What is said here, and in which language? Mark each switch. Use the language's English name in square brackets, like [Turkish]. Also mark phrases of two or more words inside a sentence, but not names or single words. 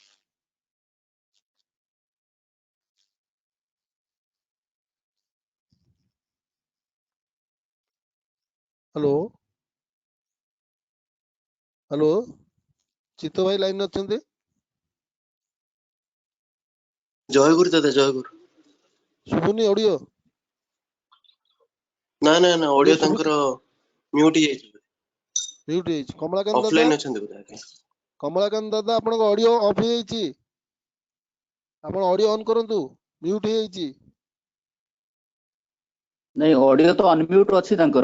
[Odia] ହେଲୋ ହେଲୋ ଚିତ୍ତ ଭାଇ ଲାଇନ୍ ଅଛନ୍ତି? ଜୟ ଗୁରୁ ଦାଦା, ଜୟ ଗୁରୁ। ଶୁଭୁନି ଅଡିଓ? ନା ନା ନା ଅଡିଓ ଅଡିଓ ତାଙ୍କର ମ୍ୟୁଟ୍ ହେଇଯାଇଛି, ମ୍ୟୁଟ୍ ହେଇଯାଇଛି। କମଳାକାନ୍ତ ଦାଦା, ଅଫଲାଇନ୍ ଅଛନ୍ତି ବୋଧେ। ଆଜ୍ଞା କମଳାକାନ୍ତ ଦାଦା ଆପଣଙ୍କ ଅଡିଓ ଅଫ୍ ହେଇଯାଇଛି। ଆପଣ ଅଡିଓ ଅନ୍ କରନ୍ତୁ, ମ୍ୟୁଟ୍ ହେଇଯାଇଛି। ନାଇଁ ଅଡିଓ ତ ଅନମ୍ୟୁଟ୍ ଅଛି ତାଙ୍କର।